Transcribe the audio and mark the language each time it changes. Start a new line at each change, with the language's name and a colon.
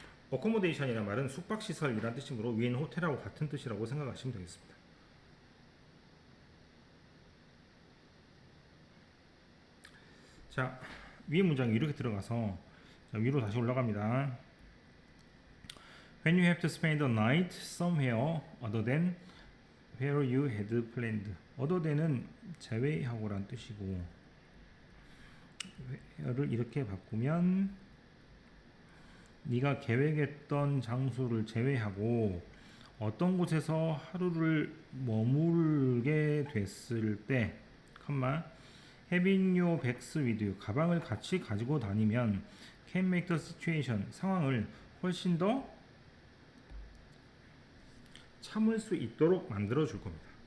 Korean: 어코모데이션이라는 말은 숙박시설이라는 뜻이므로 위에는 호텔하고 같은 뜻이라고 생각하시면 되겠습니다. 자, 위에 문장이 이렇게 들어가서 위로 다시 올라갑니다.
English: When you have to spend the night somewhere other than where you had planned.
Korean: other than은 제외하고란 뜻이고 where를 이렇게 바꾸면 네가 계획했던 장소를 제외하고 어떤 곳에서 하루를 머물게 됐을 때,
English: having your bags with you,
Korean: 가방을 같이 가지고 다니면
English: can make the situation,
Korean: 상황을 훨씬 더 참을 수 있도록 만들어 줄 겁니다.